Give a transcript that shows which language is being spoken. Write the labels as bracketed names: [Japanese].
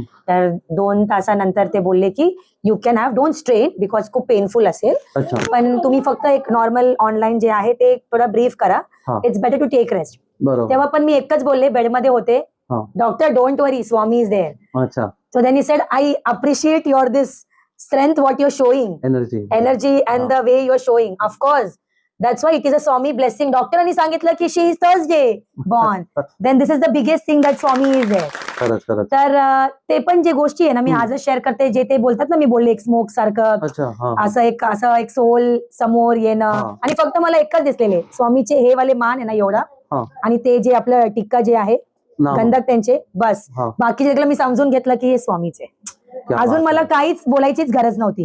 [Marathi] तर 2 तासानंतर ते बोलले की [English] you can have, don't strain because [Marathi] खूप पेनफुल असेल, पण तुम्ही फक्त एक नॉर्मल ऑनलाईन जे आहे ते थोडं ब्रीफ करा, [English] It's better to take rest. [Marathi] तेव्हा पण मी एकच बोलले, बेडमध्ये होते, [English] Doctor don't worry, Swami is there. So then he said, I appreciate your this strength, what you're showing, energy and the way you're showing. Of course, that's why it is a Swami blessing. [Marathi] डॉक्टरांनी सांगितलं की [English] she is Thursday born. Then this is the biggest thing that Swami is there. [Marathi] तर ते पण जे गोष्टी आहे ना मी आजच शेअर करते, जे ते बोलतात ना, मी बोलले एक स्मोक सारखं असं एक सोल समोर येणं, आणि फक्त मला एकच दिसलेले स्वामीचे हे वाले मान आहे ना एवढा, आणि ते जे आपलं टिक्का जे आहे गंधक त्यांचे, बस. बाकी सगळं मी समजून घेतलं की हे स्वामीचे. अजून मला काहीच बोलायचीच गरज नव्हती.